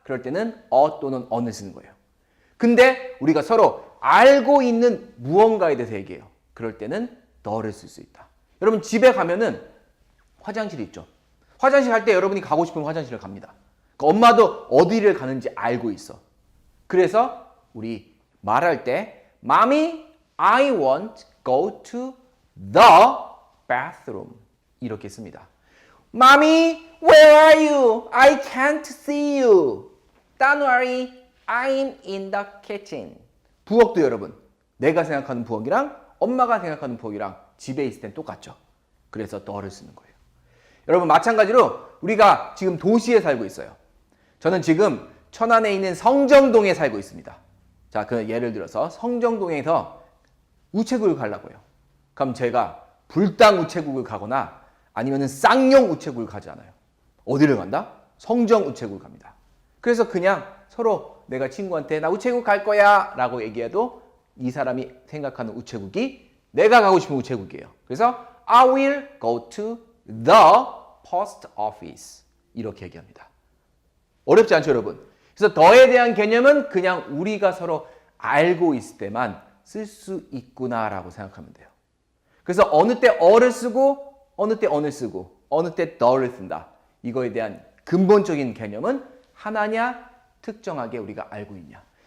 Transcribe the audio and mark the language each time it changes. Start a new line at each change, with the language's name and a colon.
Korean: 그럴 때는 또는 어는 쓰는 거예요. 근데 우리가 서로 알고 있는 무언가에 대해서 얘기해요. 그럴 때는 너를 쓸 수 있다. 여러분 집에 가면은 화장실이 있죠. 화장실 갈 때 여러분이 가고 싶으면 화장실을 갑니다. 그러니까 엄마도 어디를 가는지 알고 있어. 그래서 우리 말할 때
English: Mommy, I want go to the bathroom
Korean: 이렇게 씁니다.
English: Mommy, where are you? I can't see you. Don't worry, I'm in the kitchen.
Korean: 부엌도 여러분, 내가 생각하는 부엌이랑 엄마가 생각하는 부엌이랑 집에 있을 땐 똑같죠. 그래서 너를 쓰는 거예요. 여러분 마찬가지로 우리가 지금 도시에 살고 있어요. 저는 지금 천안에 있는 성정동에 살고 있습니다. 자, 그 예를 들어서 성정동에서 우체국을 가려고요. 그럼 제가 불당 우체국을 가거나 아니면 쌍용 우체국을 가지 않아요. 어디를 간다? 성정 우체국을 갑니다. 그래서 그냥 서로 내가 친구한테 나 우체국 갈 거야 라고 얘기해도 이 사람이 생각하는 우체국이 내가 가고 싶은 우체국이에요. 그래서
English: I will go to the post office
Korean: 이렇게 얘기합니다. 어렵지 않죠 여러분? 그래서 더에 대한 개념은 그냥 우리가 서로 알고 있을 때만 쓸 수 있구나라고 생각하면 돼요. 그래서 어느 때 어를 쓰고 어느 때 언을 쓰고 어느 때 더를 쓴다. 이거에 대한 근본적인 개념은 하나냐 특정하게 우리가 알고 있냐.